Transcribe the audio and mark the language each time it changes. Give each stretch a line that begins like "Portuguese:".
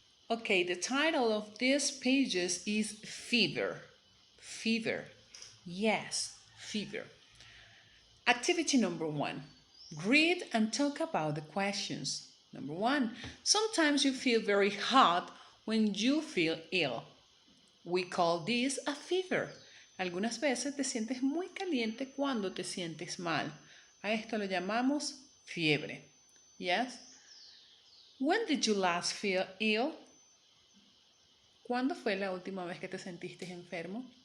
English: Okay, the title of these pages is Fever. Fever. Yes, fever. Activity number 1. Read and talk about the questions. Number 1. Sometimes you feel very hot when you feel ill. We call this a fever.
Spanish: Algunas veces te sientes muy caliente cuando te sientes mal. A esto lo llamamos fiebre.
English: Yes? When did you last feel ill?
Spanish: ¿Cuándo fue la última vez que te sentiste enfermo?